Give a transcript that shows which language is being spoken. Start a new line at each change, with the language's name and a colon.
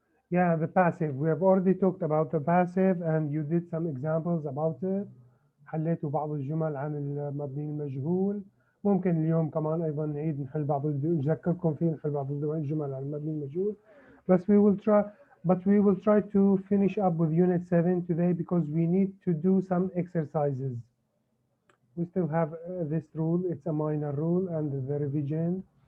English: Yeah, the passive. We have already talked about the passive and you did some examples about it.
Arabic: حليتوا بعض الجمل عن المبني المجهول. ممكن اليوم كمان أيضا نعيد نحل بعض نذكركم فيه نحل بعض الجمل عن المبني المجهول.
English: But we will try to finish up with Unit 7 today because we need to do some exercises. We still have this rule. It's a minor rule and the revision.